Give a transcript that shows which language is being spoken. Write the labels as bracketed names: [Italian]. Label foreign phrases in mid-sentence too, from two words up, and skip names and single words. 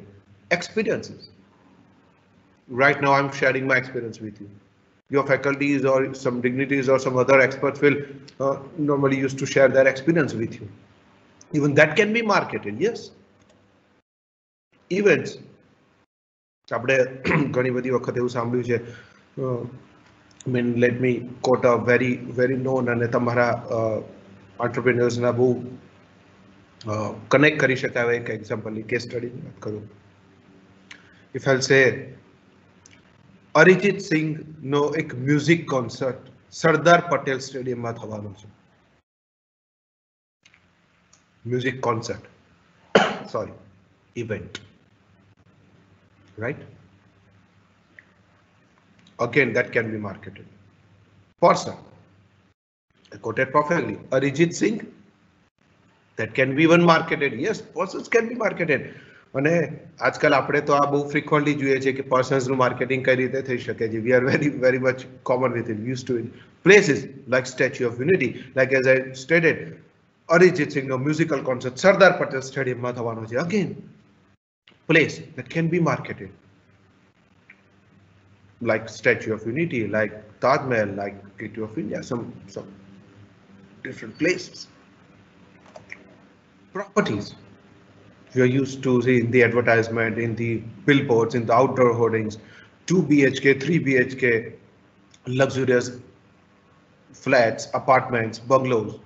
[English] Experiences. Right now I'm sharing my experience with you. Your faculties or some dignitaries or some other experts will normally used to share their experience with you. Even that can be marketed. Yes. Events. [Gujarati] આપણે ઘણી બધી વખત એવું સાંભળ્યું છે, [English] I mean, let me quote a very known [Gujarati] અને તમારા entrepreneurs ના બહુ કનેક્ટ કરી શકાય એક એક્ઝામ્પલની [English] case studyની [Gujarati] વાત કરું. [English] If I'll say [Gujarati] અરિજીત સિંહ નો એક [English] music concert [Gujarati] સરદાર પટેલ સ્ટેડિયમમાં થવાનો છે. [English] music concert, sorry, event, right? Again, that can be marketed. Person, I quoted perfectly, Arijit Singh, that can be even marketed. Yes, persons can be marketed. [Gujarati] અને આજકાલ આપણે તો આ બહુ ફ્રીક્વન્ટલી જોઈએ છે કે [English] personsનું marketing [Gujarati] કઈ રીતે થઈ શકે છે. [English] We are very much common with it, used to it. Places like Statue of Unity, like as I stated, Arijit Singh [Gujarati] નો મ્યુઝિકલ કોન્સર્ટ સરદાર પટેલ સ્ટેડિયમમાં થવાનો છે. [English] Again, place that can be marketed, like Statue of Unity, like Taj Mahal, like Gateway of India, some different places. Properties. We are used to see in the advertisement, in the billboards, in the outdoor hoardings, 2 BHK, 3 BHK, luxurious flats, apartments, bungalows.